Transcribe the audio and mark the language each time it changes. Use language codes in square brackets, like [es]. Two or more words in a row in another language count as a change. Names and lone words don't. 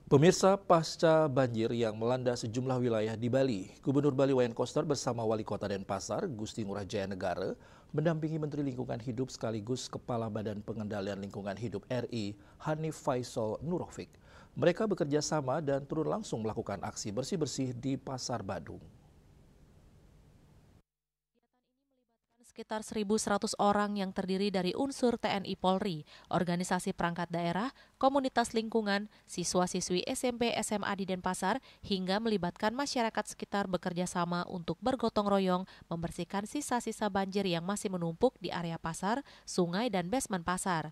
[id] Pemirsa, pasca banjir yang melanda sejumlah wilayah di Bali, Gubernur Bali Wayan Koster bersama Wali Kota Denpasar, Gusti Ngurah Jaya Negara, mendampingi Menteri Lingkungan Hidup sekaligus Kepala Badan Pengendalian Lingkungan Hidup RI, Hanif Faisal Nurofik. Mereka bekerja sama dan turun langsung melakukan aksi bersih-bersih di Pasar Badung. Sekitar 1.100 orang yang terdiri dari unsur TNI Polri, organisasi perangkat daerah, komunitas lingkungan, siswa-siswi SMP SMA di Denpasar, hingga melibatkan masyarakat sekitar bekerja sama untuk bergotong royong membersihkan sisa-sisa banjir yang masih menumpuk di area pasar, sungai, dan basement pasar.